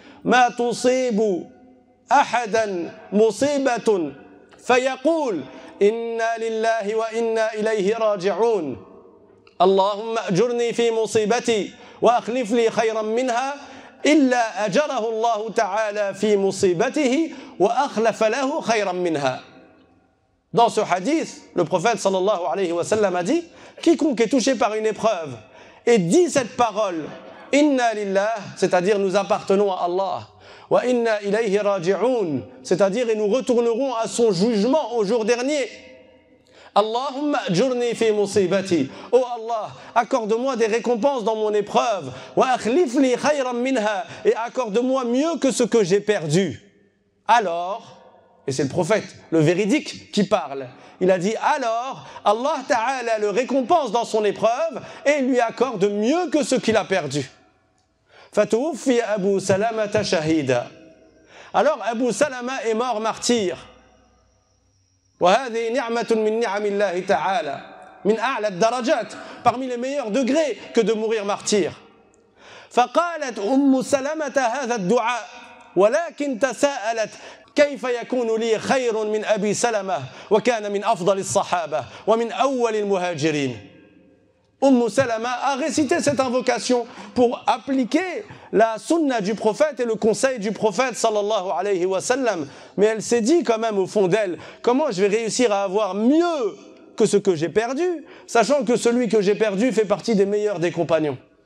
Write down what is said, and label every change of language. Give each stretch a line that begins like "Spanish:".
Arabic: ما تصيب أحدا مصيبة فيقول إنا لله وإنا إليه راجعون اللهم أجرني في مصيبتي وأخلف لي خيرا منها إلا أجره الله تعالى في مصيبته وأخلف له خيرا منها.
French: Dans ce hadith, le prophète
Arabic: sallallahu alayhi wa sallam
French: a dit quiconque est touché par une épreuve et dit cette parole
Arabic: Inna lillah,
French: c'est-à-dire nous appartenons à Allah,
Arabic: wa inna ilayhi raji'un,
French: c'est-à-dire et nous retournerons à son jugement au jour dernier.
Arabic: Allahumma ajurni fi musibati,
French: oh Allah, accorde-moi des récompenses dans mon épreuve,
Arabic: wa akhlif li khayran minha,
French: et accorde-moi mieux que ce que j'ai perdu. Alors, et c'est le prophète, le véridique qui parle, il a dit alors, Allah Ta'ala le récompense dans son épreuve et lui accorde mieux que ce qu'il a perdu.
Arabic: Fatoufi Abu Salamata shahida.
French: Alors Abu Salama est mort martyr.
Arabic: وهذه نعمة من نعم الله تعالى من أعلى الدرجات,
French: parmi les meilleurs degrés que de mourir martyr.
Arabic: فقالت أم سلمة هذا الدعاء ولكن تساءلت كيف يكون لي خير من أبي سلمة وكان من أفضل الصحابة ومن أول المهاجرين.
French: Salama a récité cette invocation pour appliquer la sunna du prophète et le conseil du prophète
Arabic: sallallahu alayhi wa sallam.
French: Mais elle s'est dit quand même au fond d'elle, comment je vais réussir à avoir mieux que ce que j'ai perdu, sachant que celui que j'ai perdu fait partie des meilleurs des compagnons.